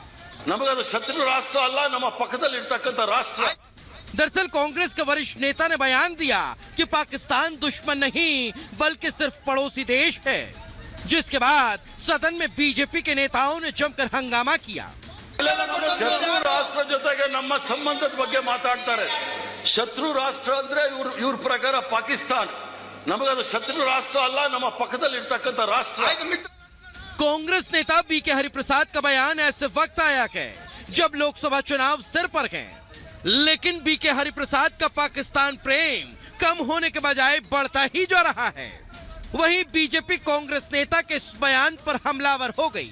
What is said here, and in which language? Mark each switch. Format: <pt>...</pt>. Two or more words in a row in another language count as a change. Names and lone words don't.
<kn>ಶತ್ರು ರಾಷ್ಟ್ರ ಅಲ್ಲ ನಮ್ಮ ಪಕ್ಕದಲ್ಲಿರತಕ್ಕಂತ ರಾಷ್ಟ್ರ।</kn> <hi>दरअसल कांग्रेस के वरिष्ठ नेता ने बयान दिया कि पाकिस्तान दुश्मन नहीं बल्कि सिर्फ पड़ोसी देश है, जिसके बाद सदन में बीजेपी के नेताओं ने जमकर हंगामा किया।</hi> <kn>ಶತ್ರು ರಾಷ್ಟ್ರ ಜೊತೆಗೆ ನಮ್ಮ ಸಂಬಂಧದ ಬಗ್ಗೆ ಮಾತಾಡ್ತಾರೆ। ಶತ್ರು ರಾಷ್ಟ್ರ ಅಂದ್ರೆ ಇವ್ರ ಪ್ರಕಾರ ಪಾಕಿಸ್ತಾನ, ನಮಗದು ಶತ್ರು ರಾಷ್ಟ್ರ ಅಲ್ಲ, ನಮ್ಮ ಪಕ್ಕದಲ್ಲಿ ಇರತಕ್ಕಂತ ರಾಷ್ಟ್ರ।</kn> <hi>कांग्रेस नेता बीके हरिप्रसाद का बयान ऐसे वक्त आया है जब लोकसभा चुनाव सिर पर हैं, लेकिन बीके हरिप्रसाद का पाकिस्तान प्रेम कम होने के बजाय बढ़ता ही जा रहा है। वहीं बीजेपी कांग्रेस नेता के इस बयान पर हमलावर हो गई।</hi>